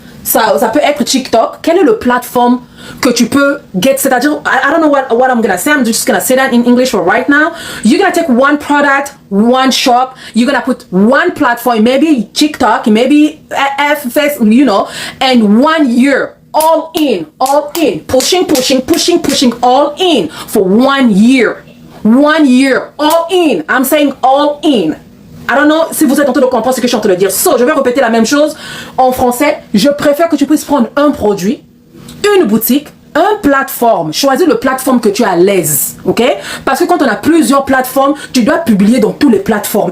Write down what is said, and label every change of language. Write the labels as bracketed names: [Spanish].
[French] ça peut être TikTok. Quelle est le plateforme que tu peux [English] get? [French] C'est-à-dire, [English] I don't know what I'm gonna say. I'm just gonna say that in English for right now. You're gonna take one product, one shop. You're gonna put one platform, maybe TikTok, maybe Facebook, you know, and 1 year. All in, pushing, all in for 1 year. 1 year, all in. I'm saying all in. I don't know [French] si vous êtes en train de comprendre ce que je suis en train de dire. So, je vais répéter la même chose en français. Je préfère que tu puisses prendre un produit, une boutique, une plateforme. Choisis le plateforme que tu es à l'aise, ok? Parce que quand on a plusieurs plateformes, tu dois publier dans toutes les plateformes.